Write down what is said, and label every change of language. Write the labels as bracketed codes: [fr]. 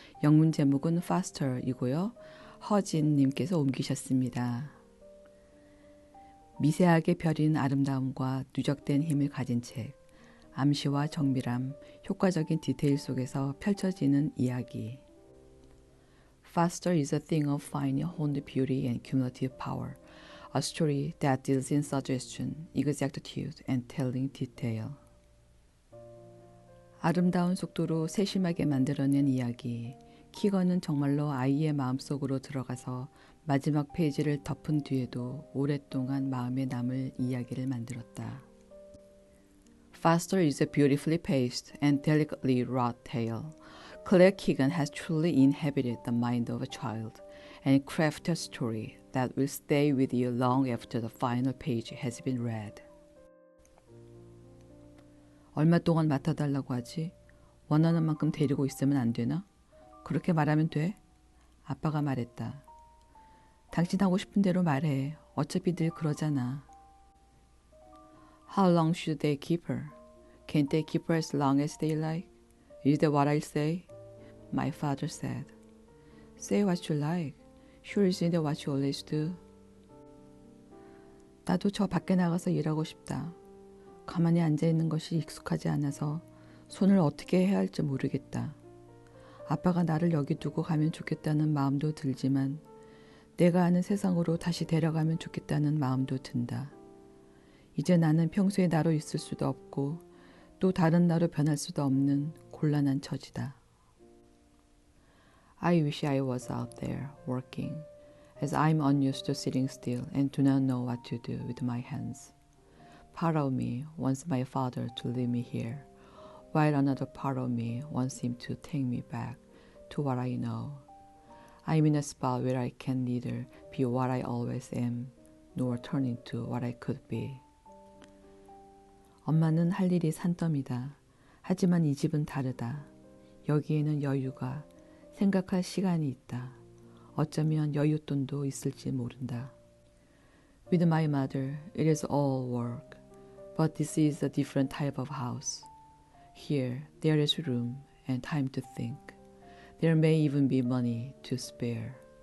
[ko] 영문 제목은 Faster이고요. 허진님께서 옮기셨습니다. 미세하게 펴린 아름다움과 누적된 힘을 가진 책, 암시와 정밀함, 효과적인 디테일 속에서 펼쳐지는 이야기. [en] Faster is a thing of fine honed beauty and cumulative power. A story that deals in suggestion, exactitude, and telling detail. [ko] 아름다운 속도로 세심하게 만들어낸 이야기. 키건은 정말로 아이의 마음속으로 들어가서 마지막 페이지를 덮은 뒤에도 오랫동안 마음에 남을 이야기를 만들었다. [en] Faster is a beautifully paced and delicately wrought tale. Claire Keegan has truly inhabited the mind of a child and crafted a story that will stay with you long after the final page has been read. [ko] 얼마 동안 맡아달라고 하지? 원하는 만큼 데리고 있으면 안 되나? 그렇게 말하면 돼? 아빠가 말했다. 당신 하고 싶은 대로 말해. 어차피 늘 그러잖아. [en] How long should they keep her? Can't they keep her as long as they like? Is that what I say? My father said. Say what you like. Sure isn't that what you always do? [ko] 나도 저 밖에 나가서 일하고 싶다. 가만히 앉아있는 것이 익숙하지 않아서 손을 어떻게 해야 할지 모르겠다. 아빠가 나를 여기 두고 가면 좋겠다는 마음도 들지만 내가 아는 세상으로 다시 데려가면 좋겠다는 마음도 든다. 이제 나는 평소의 나로 있을 수도 없고 또 다른 나로 변할 수도 없는 곤란한 처지다. [en] I wish I was out there working, as I'm unused to sitting still and do not know what to do with my hands. Part of me wants my father to leave me here, while another part of me wants him to take me back to what I know. I'm in a spot where I can neither be what I always am, nor turn into what I could be. [ko] 엄마는 할 일이 산더미다. 하지만 이 집은 다르다. 여기에는 여유가, 생각할 시간이 있다. 어쩌면 여윳돈도 있을지 모른다. [en] With my mother, it is all work. But this is a different type of house. Here, there is room and time to think. There may even be money to spare.